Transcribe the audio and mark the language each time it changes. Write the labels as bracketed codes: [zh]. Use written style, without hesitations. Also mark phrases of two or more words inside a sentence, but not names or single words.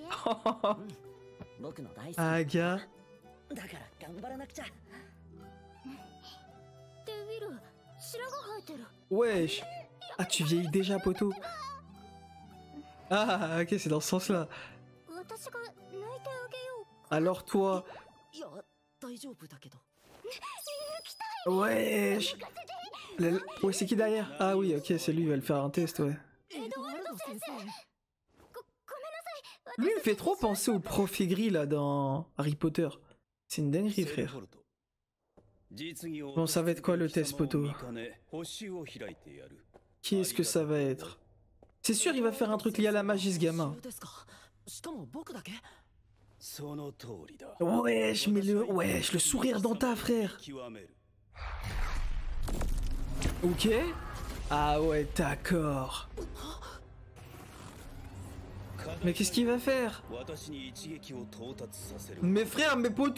[ja] 僕の大好き。 [fr] Aga. [ja] だから頑張らなくちゃ。でウィル白が生えてる [fr] Wesh. Ah, tu vieillis déjà, poteau. Ah, ok, c'est dans ce sens-là. [ja] 私が抜いてあげよう [fr] Alors toi... [ja] いや、大丈夫だけど。 [fr] Wesh. Ouais, c'est qui derrière? Ah oui, ok, c'est lui, il va le faire un test, ouais. [ja] エドワルド先生ごめんなさい [fr] Lui, il me fait trop penser au prof aigri, là, dans Harry Potter. C'est une dinguerie, frère. Bon, ça va être quoi, le test, poto? Qui est-ce que ça va être? C'est sûr, il va faire un truc lié à la magie, ce gamin. [ja] しかも僕だけ。 [fr] Wesh, mais wesh, le sourire dans ta, frère. Ok. Ah ouais, d'accord. Mais qu'est-ce qu'il va faire? Mais frère, mais poteau!